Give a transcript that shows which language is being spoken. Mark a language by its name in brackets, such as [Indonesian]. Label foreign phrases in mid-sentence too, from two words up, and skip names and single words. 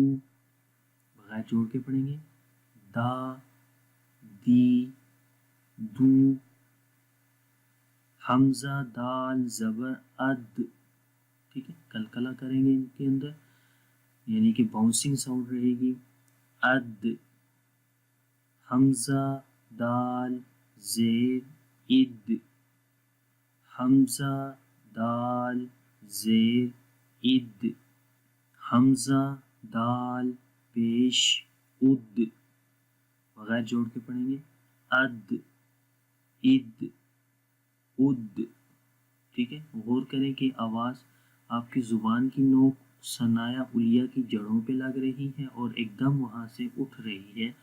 [Urdu] بغیر جوڑ کے پڑھیں گے. دا دی دو. حمزہ دال زبر اد. ٹھیک ہے، کلکلا کریں گے ان کے اندر یعنی کہ [English] bouncing sound [Urdu] رہے گی. اد. حمزہ دال زیر اد. حمزہ دال زیر اد. حمزہ دال پیش اد. بغیر جوڑ کے پڑھیں گے. اد اد اد. ٹھیک ہے، غور کریں کہ آواز آپ کی زبان کی نوک [Arabic] ثنایا علیہ [Urdu] کی جڑوں پہ لگ رہی ہے اور ایک دم وہاں سے اٹھ رہی ہے.